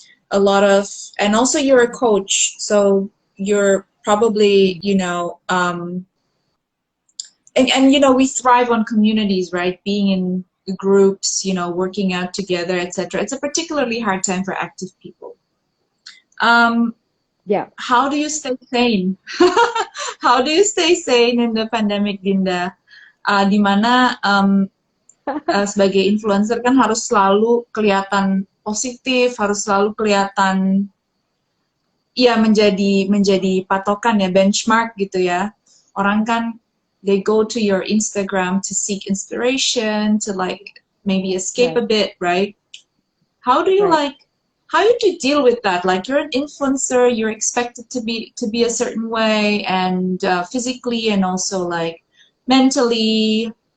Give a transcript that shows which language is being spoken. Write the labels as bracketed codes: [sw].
[en] A lot of, and also you're a coach, so you're probably, and we thrive on communities, right? Being in groups, working out together, etc. It's a particularly hard time for active people. Um, yeah. how do you stay sane? How do you stay sane in the pandemic, Dinda? [id] Di mana sebagai influencer kan harus selalu kelihatan positif, harus selalu kelihatan ya menjadi patokan ya, benchmark gitu ya. [en] Orang kan they go to your Instagram to seek inspiration, to like maybe escape Right, a bit, right? How do you right. like how do you deal with that? Like you're an influencer, you're expected to be a certain way, and physically and also like mentally.